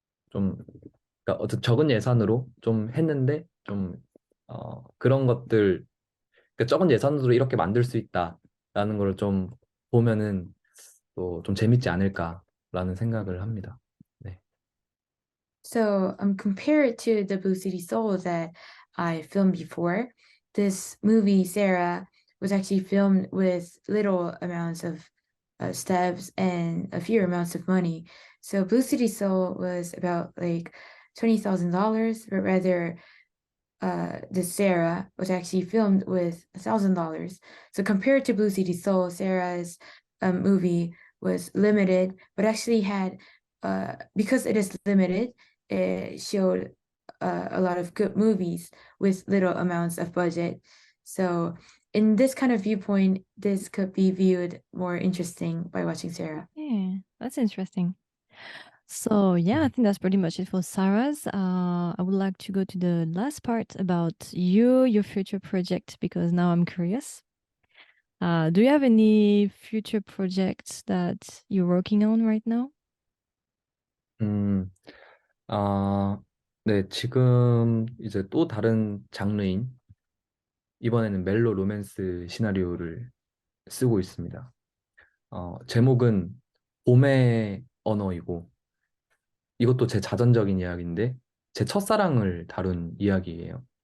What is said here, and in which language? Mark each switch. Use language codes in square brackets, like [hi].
[ko] 좀 그러니까 어쨌든 적은 예산으로 좀 했는데 좀 그런 것들 그러니까 적은 예산으로 이렇게 만들 수 있다라는 걸 좀 보면은 또 좀 재밌지 않을까라는 생각을 합니다. 네. [en] So compared to the Blue City Soul that I filmed before, this movie Sarah was actually filmed with little amounts of steps and a few amounts of money. So Blue City Soul was about like $20,000, but rather the Sarah was actually filmed with $1,000. So compared to Blue City Soul, Sarah's movie was limited, but actually had because it is limited, it showed a lot of good movies with little amounts of budget. So in this kind of viewpoint, this could be viewed more interesting by watching Sarah. Yeah, that's interesting. So yeah, I think that's pretty much it for Sarah's. I would like to go to the last part about you, your future project, because now I'm curious. Do you have any future projects that you're working on right now? [ko] 음, 네, 지금 이제 또 다른 장르인 이번에는 멜로 로맨스 시나리오를 쓰고 있습니다. 제목은 봄의 언어이고 이것도 제 자전적인 이야기인데 제 첫사랑을 다룬 이야기예요.